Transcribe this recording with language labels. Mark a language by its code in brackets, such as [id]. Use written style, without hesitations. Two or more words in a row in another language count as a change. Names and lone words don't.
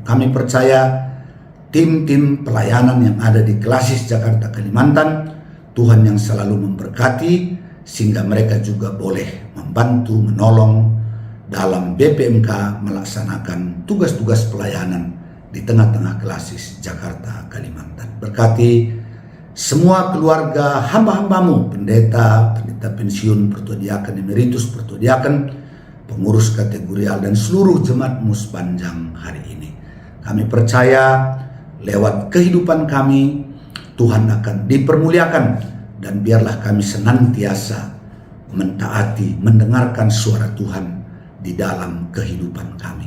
[id] Kami percaya tim-tim pelayanan yang ada di Klasis Jakarta Kalimantan, Tuhan yang selalu memberkati, sehingga mereka juga boleh membantu, menolong dalam BPMK melaksanakan tugas-tugas pelayanan di tengah-tengah Klasis Jakarta Kalimantan. Berkati semua keluarga hamba-hamba-Mu, pendeta pensiun, pertua diaken emeritus, pertua diaken, pengurus kategorial, dan seluruh jemaat-Mu sepanjang hari ini. Kami percaya lewat kehidupan kami, Tuhan akan dipermuliakan, dan biarlah kami senantiasa mentaati, mendengarkan suara Tuhan di dalam kehidupan kami.